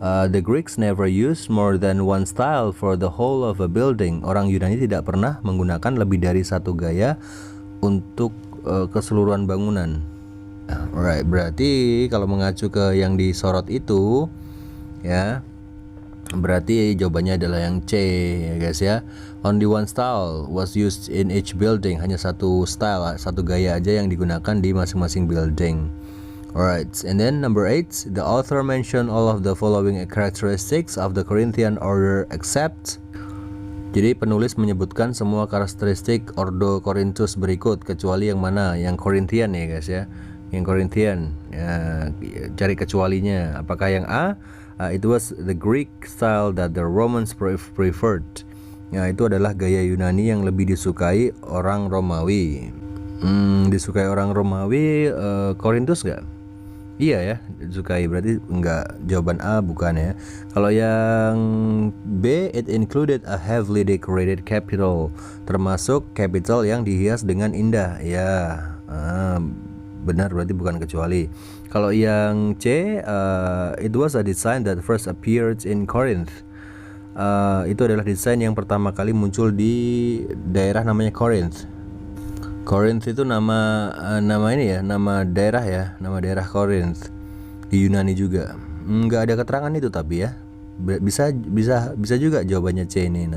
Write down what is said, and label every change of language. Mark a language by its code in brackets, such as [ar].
[en] The Greeks never used more than one style for the whole of a building. [id] Orang Yunani tidak pernah menggunakan lebih dari satu gaya untuk keseluruhan bangunan. Alright, berarti kalau mengacu ke yang disorot itu ya, berarti jawabannya adalah yang C ya guys ya. [en] Only one style was used in each building, [id] hanya satu style, satu gaya aja yang digunakan di masing-masing building. [en] Alright, and then number 8, the author mentioned all of the following characteristics of the Corinthian order except. [id] Jadi penulis menyebutkan semua karakteristik Ordo Korintus berikut, kecuali yang mana? Yang Corinthian ya guys ya. Yang Corinthian ya, cari kecualinya. Apakah yang A? [en] It was the Greek style that the Romans preferred. [id] Ya, itu adalah gaya Yunani yang lebih disukai orang Romawi. Disukai orang Romawi, Korintus nggak? Iya ya, disukai, berarti enggak. Jawaban A bukan ya. Kalau yang B, [en] it included a heavily decorated capital, [id] termasuk capital yang dihias dengan indah. Ya, benar, berarti bukan kecuali. Kalau yang C, [en] it was a design that first appeared in Corinth. [id] Itu adalah desain yang pertama kali muncul di daerah namanya Corinth. Corinth itu nama ini ya, nama daerah ya, nama daerah Corinth di Yunani juga. Nggak ada keterangan itu tapi ya. Bisa juga jawabannya C ini.